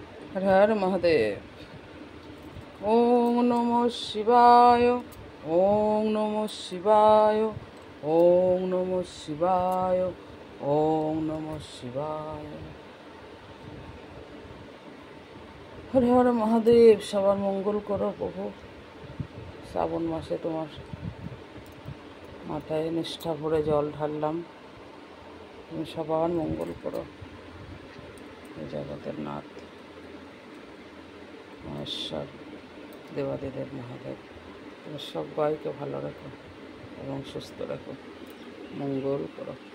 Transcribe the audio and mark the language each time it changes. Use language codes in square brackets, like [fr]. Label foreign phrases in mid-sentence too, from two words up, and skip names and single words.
[sa] हर हर महादेव। ओम नमः शिवाय। ओम नमः शिवाय। ओम नमः शिवाय। ओम नमः शिवाय। हर हर महादेव। [bn] सবার মঙ্গল করো প্রভু। শ্রাবণ মাসে তোমার মাথায় নিষ্ঠা ভরে জল ঢাললাম, তুমি সবার মঙ্গল করো। এই জগতের নাথ মহেশ্বর দেবাদিদেব মহাদেব, তুমি সবাইকে ভালো রাখো এবং সুস্থ রাখো, মঙ্গল করো।